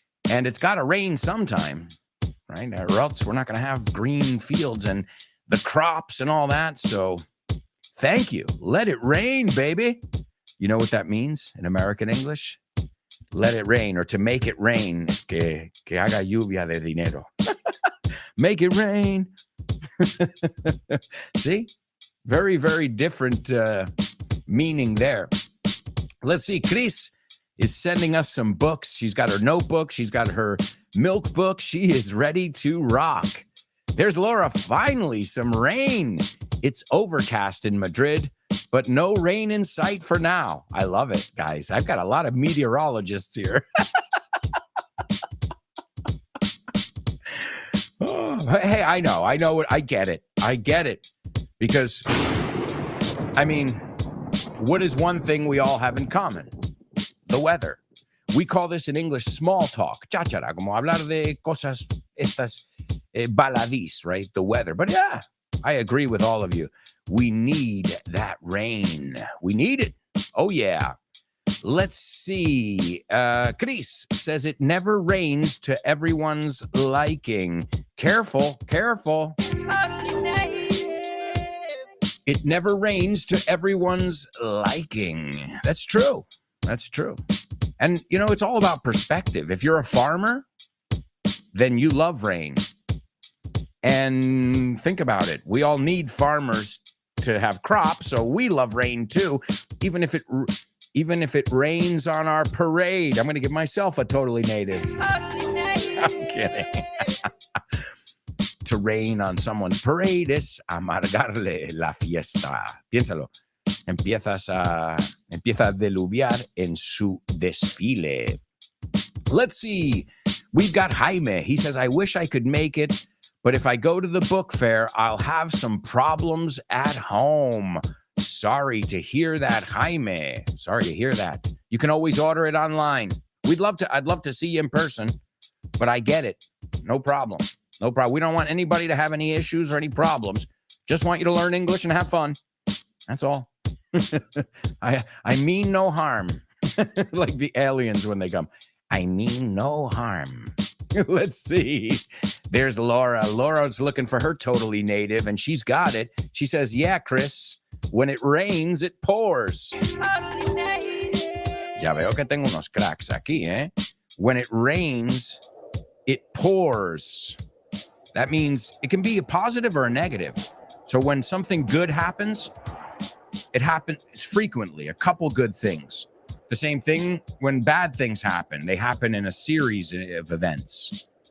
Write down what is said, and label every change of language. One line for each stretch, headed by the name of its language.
English: And it's got to rain sometime, right? Or else we're not going to have green fields and the crops and all that. So thank you. Let it rain, baby. You know what that means in American English? Let it rain, or to make it rain.
Spanish: Es que haga lluvia de dinero.
English: Make it rain. See? Very, very different meaning there. Let's see. Chris is sending us some books. She's got her notebook. She's got her milk book. She is ready to rock. There's Laura. Finally, some rain. It's overcast in Madrid, but no rain in sight for now. I love it, guys. I've got a lot of meteorologists here. Hey, I know. I get it. Because, what is one thing we all have in common? The weather. We call this in English small talk.
Spanish: Cháchara, como hablar de cosas estas baladís, right?
English: The weather. But yeah, I agree with all of you. We need that rain. We need it. Oh, yeah. Let's see. Chris says it never rains to everyone's liking. Careful. It never rains to everyone's liking. That's true. And, it's all about perspective. If you're a farmer, then you love rain. And think about it. We all need farmers to have crops, so we love rain too, even if it rains on our parade. I'm going to give myself a totally native. I'm kidding. To rain on someone's parade
Spanish: es amargarle la fiesta. Piénsalo. empieza a diluviar en su desfile.
English: Let's see. We've got Jaime. He says, I wish I could make it, but if I go to the book fair, I'll have some problems at home. Sorry to hear that, Jaime. Sorry to hear that. You can always order it online. I'd love to see you in person, but I get it. No problem. No problem. We don't want anybody to have any issues or any problems. Just want you to learn English and have fun. That's all. I mean no harm. Like the aliens when they come. I mean no harm. Let's see. There's Laura. Laura's looking for her totally native, and she's got it. She says, yeah, Chris, when it rains, it pours.
Spanish: Ya veo que tengo unos cracks aquí, eh?
English: When it rains, it pours. That means it can be a positive or a negative. So when something good happens, it happens frequently, a couple good things. The same thing when bad things happen. They happen in a series of events.